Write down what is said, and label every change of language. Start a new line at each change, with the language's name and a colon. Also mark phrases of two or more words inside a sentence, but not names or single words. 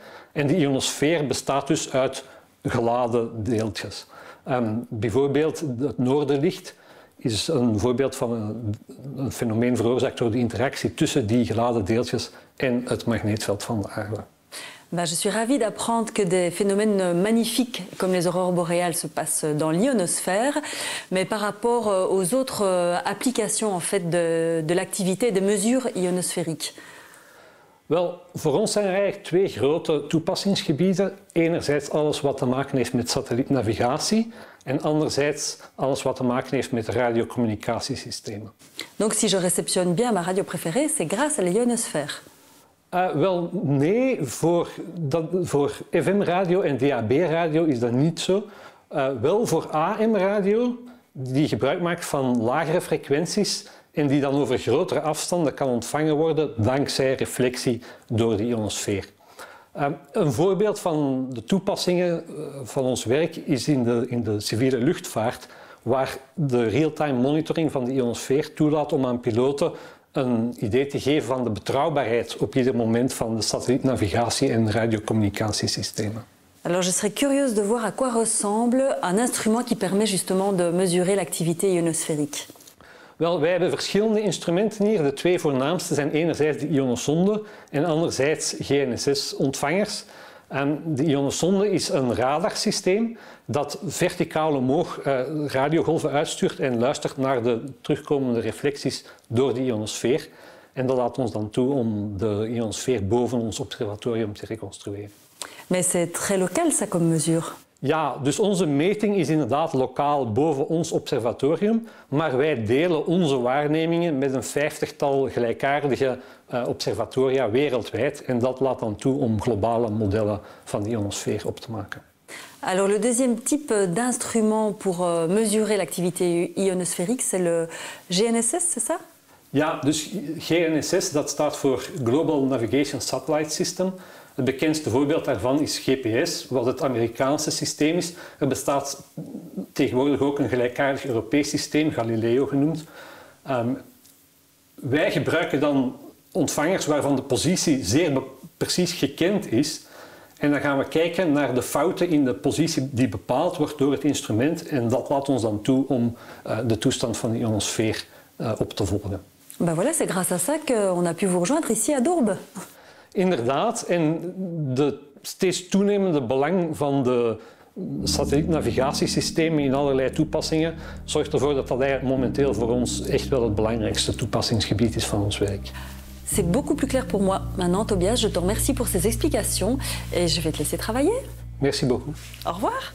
Dutch: En die ionosfeer bestaat dus uit geladen deeltjes. Bijvoorbeeld het noorderlicht is een voorbeeld van een fenomeen veroorzaakt door de interactie tussen die geladen deeltjes en het magneetveld van de aarde.
French: Je suis ravie d'apprendre que des phénomènes magnifiques comme les aurores boréales se passent dans l'ionosphère. Mais par rapport aux autres applications en fait, de l'activité et des mesures ionosphériques.
Dutch: Wel, voor ons zijn er eigenlijk twee grote toepassingsgebieden. Enerzijds alles wat te maken heeft met satellietnavigatie en anderzijds alles wat te maken heeft met radiocommunicatiesystemen.
French: Donc si je réceptionne bien ma radio préférée, c'est grâce à l'ionosphère.
Dutch: Wel, nee, voor FM-radio en DAB-radio is dat niet zo. Wel voor AM-radio, die gebruik maakt van lagere frequenties en die dan over grotere afstanden kan ontvangen worden dankzij reflectie door de ionosfeer. Een voorbeeld van de toepassingen van ons werk is in de civiele luchtvaart, waar de
English: real-time monitoring
Dutch: van de ionosfeer toelaat om aan piloten een idee te geven van de betrouwbaarheid op ieder moment van de satellietnavigatie en radiocommunicatiesystemen.
French: Alors je serais curieuse de voir à quoi ressemble un instrument qui permet justement de mesurer l'activité ionosphérique.
Dutch: Wel, wij hebben verschillende instrumenten hier. De twee voornaamste zijn enerzijds de ionosonde en anderzijds GNSS-ontvangers. De ionosonde is een radarsysteem dat verticaal omhoog radiogolven uitstuurt en luistert naar de terugkomende reflecties door de ionosfeer. En dat laat ons dan toe om de ionosfeer boven ons observatorium te reconstrueren.
French: Mais c'est très local ça comme mesure.
Dutch: Ja, dus onze meting is inderdaad lokaal boven ons observatorium, maar wij delen onze waarnemingen met een 50-tal gelijkaardige observatoria wereldwijd en dat laat dan toe om globale modellen van de ionosfeer op te maken.
French: Alors le deuxième type d'instrument pour mesurer l'activité ionosphérique, c'est le GNSS, c'est ça?
Dutch: Ja, dus GNSS dat staat voor
English: Global Navigation Satellite System.
Dutch: Het bekendste voorbeeld daarvan is GPS, wat het Amerikaanse systeem is. Er bestaat tegenwoordig ook een gelijkaardig Europees systeem, Galileo genoemd. Wij gebruiken dan ontvangers waarvan de positie zeer precies gekend is. En dan gaan we kijken naar de fouten in de positie die bepaald wordt door het instrument. En dat laat ons dan toe om de toestand van de ionosfeer op te volgen.
French: Ben voilà, c'est grâce à ça qu'on a pu vous rejoindre ici à Doorbe.
Dutch: Inderdaad, en de steeds toenemende belang van de satellietnavigatiesystemen in allerlei toepassingen zorgt ervoor dat dat eigenlijk momenteel voor ons echt wel het belangrijkste toepassingsgebied is van ons werk.
French: C'est beaucoup plus clair pour moi. Maintenant, Tobias, je te remercie pour ces explications et je vais te laisser travailler. Merci beaucoup. Au revoir.